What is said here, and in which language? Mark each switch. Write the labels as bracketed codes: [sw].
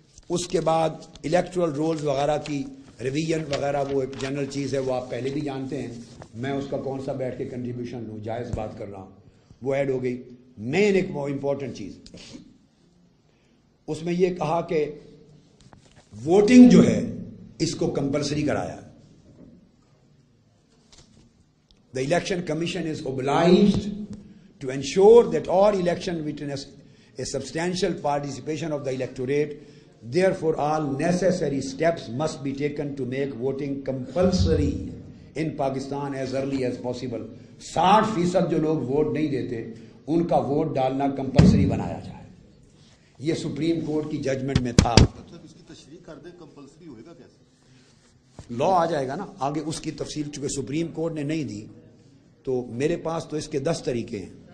[ur] اس کے بعد electoral rules وغیرہ کی ریویژن وغیرہ وہ ایک جنرل چیز ہے, وہ آپ پہلے بھی جانتے ہیں. میں اس کا کون سا بیٹھ کے کنٹریبیوشن لوں, جائز بات کر رہا ہوں, وہ ایڈ ہو گئی. مین ایک وہ امپورٹنٹ چیز اس میں یہ کہا کہ ووٹنگ جو ہے اس کو کمپلسری کرایا. [en] The election commission is obliged to ensure that all election witness a substantial participation of the electorate. Therefore, all necessary steps must be taken to make voting compulsory in Pakistan as early as possible. [ur] 60% جو لوگ vote نہیں دیتے ان کا vote ڈالنا compulsory بنایا جائے. یہ supreme court کی ججمنٹ میں تھا. اس کی تشریح کر دیں, کمپلسری ہوئے گا کیسے؟ لا آ جائے گا نا آگے اس کی تفصیل, چونکہ سپریم کورٹ نے نہیں دی تو میرے پاس تو اس کے 10 طریقے ہیں.